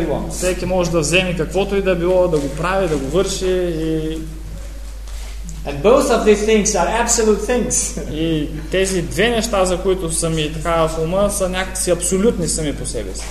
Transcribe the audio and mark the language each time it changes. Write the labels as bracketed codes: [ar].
[bg] Всеки може да вземе каквото и да било, да го прави, да го върши и... [en] And both of these things are absolute things. [bg] И тези две неща, за които съм и така в ума, са някакси абсолютни сами по себе си.